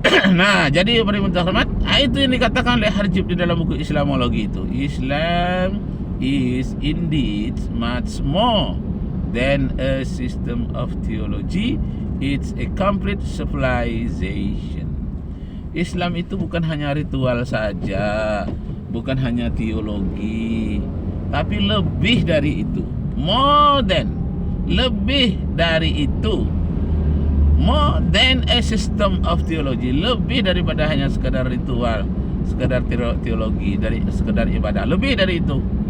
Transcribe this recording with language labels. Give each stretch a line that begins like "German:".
Indonesian: Nah, jadi para pendengar, itu yang dikatakan oleh Harjib di dalam buku Islamologi itu.
English: Islam is indeed much more than a system of theology. It's a complete civilization.
Indonesian: Islam itu bukan hanya ritual saja, bukan hanya teologi, tapi lebih dari itu.
English: More than,
Indonesian: lebih dari itu.
English: More than a system of theology,
Indonesian: lebih daripada hanya sekedar ritual, sekedar teologi, dari sekedar ibadah, lebih dari itu.